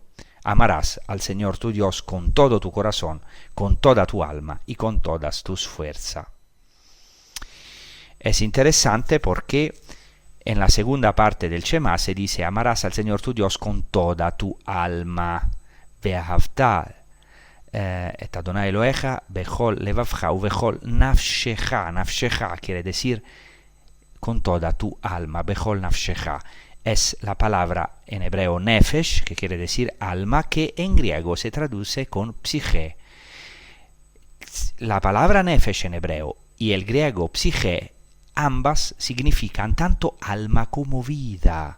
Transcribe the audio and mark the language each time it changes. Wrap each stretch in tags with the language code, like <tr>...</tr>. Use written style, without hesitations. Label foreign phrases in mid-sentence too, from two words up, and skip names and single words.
<es>Amarás al Señor tu Dios con todo tu corazón, con toda tu alma y con todas tus fuerzas. Es interesante porque en la segunda parte del Shema se dice: amarás al Señor tu Dios con toda tu alma.</es> <he>ואהבת את אדוני אלוהיך בכל לבבך ובכל נפשך.</he> <es>Nafshecha quiere decir con toda tu alma,</es> <he>בכל נפשך.</he> <es>Es la palabra en hebreo nefesh, que quiere decir alma, que en griego se traduce con psique. La palabra nefesh en hebreo y el griego psique, ambas significan tanto alma como vida.</es>